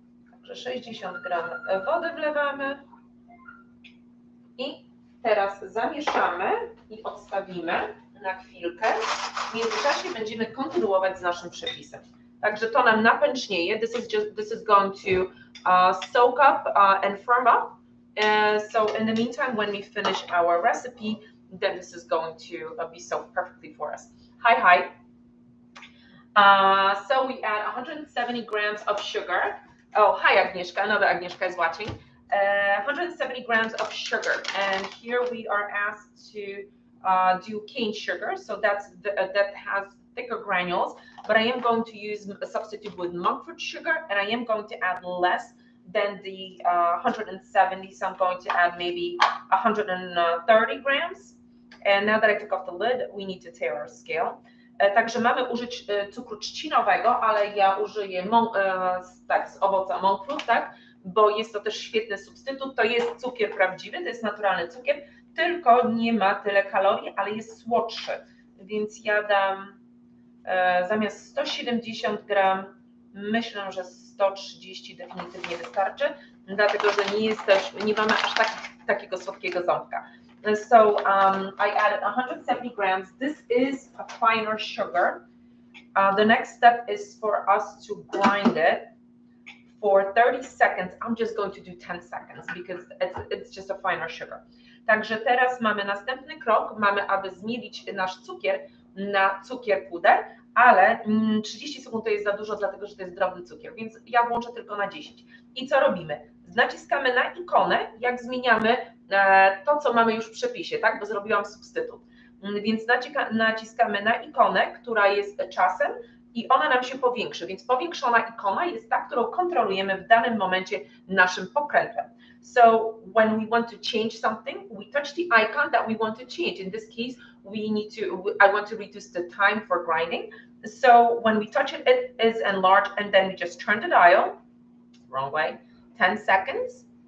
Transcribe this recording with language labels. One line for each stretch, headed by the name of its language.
Polish: Także 60 gram wody wlewamy. I teraz zamieszamy i odstawimy na chwilkę. W międzyczasie będziemy kontynuować z naszym przepisem. Także to nam napęcznieje.
English: This is going to soak up and firm up. So in the meantime, when we finish our recipe, then this is going to be soaked perfectly for us. Hi. So we add 170 grams of sugar. Oh, hi Agnieszka, another Agnieszka is watching. 170 grams of sugar, and here we are asked to do cane sugar, so that has thicker granules, but I am going to use a substitute with monk fruit sugar, and I am going to add less than the 170, so I'm going to add maybe 130 grams. And now that I took off the lid, we need to tare our scale.
Polish: Także mamy użyć cukru trzcinowego, ale ja użyję z owoca monk fruit, tak? Bo jest to też świetny substytut. To jest cukier prawdziwy, to jest naturalny cukier, tylko nie ma tyle kalorii, ale jest słodszy. Więc ja dam zamiast 170 gram, myślę, że 130 definitywnie wystarczy, dlatego że nie mamy aż takiego słodkiego ząbka.
English: So I added 170 grams. This is a finer sugar. The next step is for us to grind it for 30 seconds. I'm just going to do 10 seconds because it's just a finer sugar.
Polish: Także teraz mamy następny krok, aby zmielić nasz cukier na cukier puder, ale 30 sekund to jest za dużo, dlatego że to jest drobny cukier, więc ja włączę tylko na 10. I co robimy? Naciskamy na ikonę, jak zmieniamy to, co mamy już w przepisie, tak? Bo zrobiłam substytut. Więc naciskamy na ikonę, która jest czasem, i ona nam się powiększy, więc powiększona ikona jest ta, którą kontrolujemy w danym momencie naszym pokrętłem.
English: So when we want to change something, we touch the icon that we want to change. In this case, I want to reduce the time for grinding. So when we touch it, it is enlarged, and then we just turn the dial, wrong way, 10 seconds.